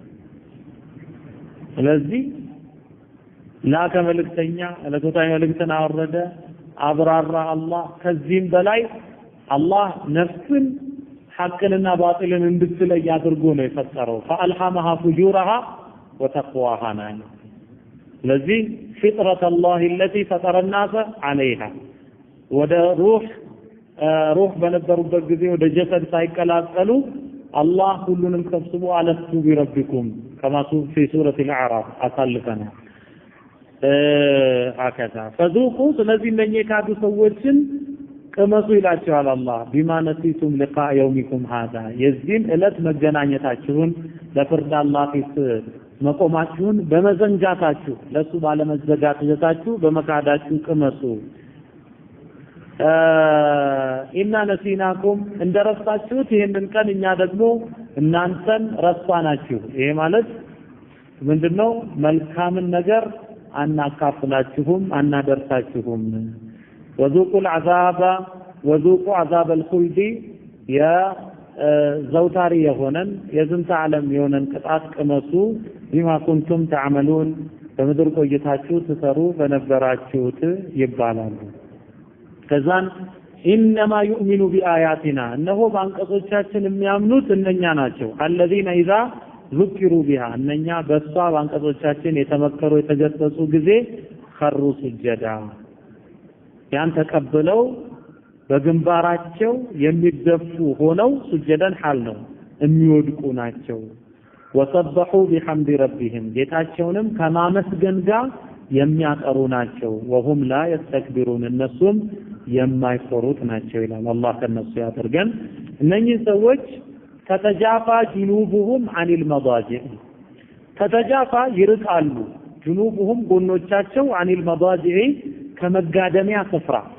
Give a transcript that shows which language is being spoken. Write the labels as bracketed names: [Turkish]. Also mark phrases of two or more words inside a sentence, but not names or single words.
[Amharic] ስለዚህ ላከ መልእክተኛ ለቶታዊ መልእክትን አወረደ አብራራ አላህ። ከዚህም በላይ አላህ ነፍስን ሐቅንና ባጢልን እንድትለይ አድርጎ ነው የፈጠረው። [Arabic] فألهمها فجورها وتقواها [Amharic] ነው። ስለዚህ [Arabic] فطرة الله التي فطر الناس عليها [Amharic] ወደ ሩህ በነበሩበት ጊዜ ወደ ጀሰድ ሳይቀላቀሉ አላህ ሁሉንም ሰብስቦ [Arabic] ألست بربكم كما في سورة الأعراف [Amharic] አሳልፈና አከታ فذوقوا ስለዚህ እነኚህ የካዱ ሰዎችን ቅመሱ ይላቸዋል አላህ [Arabic] بما نسيتم لقاء يومكم هذا [Amharic] የዚህን ዕለት መገናኘታችሁን ለፍርድ አላህ ፊት መቆማችሁን በመዘንጋታችሁ ለሱ ባለመዘጋታችሁ በመካዳችሁ ቅመሱ። [Arabic] إنا نسيناكم [Amharic] እንደረሳችሁት ይሄንን ቀን እኛ ደግሞ እናንተን ረሳናችሁ። ይሄ ማለት ምንድነው? መልካምን ነገር አናካፍላችሁም አናደርሳችሁም። [Arabic] وذوقوا العذاب وذوقوا عذاب الخلد [Amharic] يا ዘውታሪ የሆነን የዝንተ ዓለም የሆነን ቅጣት ቅመሱ [Arabic] بما كنتم تعملون [Amharic] በምድር ቆይታችሁ ትሰሩ በነበራችሁት ይባላሉ። ከዛን [Arabic] إنما يؤمن بآياتنا [Amharic] እነሆ በአንቀጾቻችን የሚያምኑት እነኛ ናቸው። [Arabic] الذين إذا ذكروا بها [Amharic] እነኛ በሷ በአንቀጾቻችን የተመከሩ የተገሰጹ ጊዜ [Arabic] خروا سجدا [Amharic] ያን ተቀበለው በግንባራቸው የሚደፉ ሆነው [Arabic] سجدا حال [Amharic] ነው የሚወድቁ ናቸው። [Arabic] وسبحوا بحمد ربهم [Amharic] ጌታቸውንም ከማመስገን ጋር የሚያቀሩ ናቸው። [Arabic] وهم لا يستكبرون [Amharic] እነሱም የማይፈሩት ናቸው ይላል። አላህ ከነሱ ያደርገን። እነኚህ ሰዎች [Arabic] تتجافى جنوبهم عن المضاجع [Amharic] ተተጃፋ ይርቃሉ ጅኑቡሁም ጎኖቻቸው [Arabic] عن المضاجع [Amharic] ከመጋደሚያ ስፍራ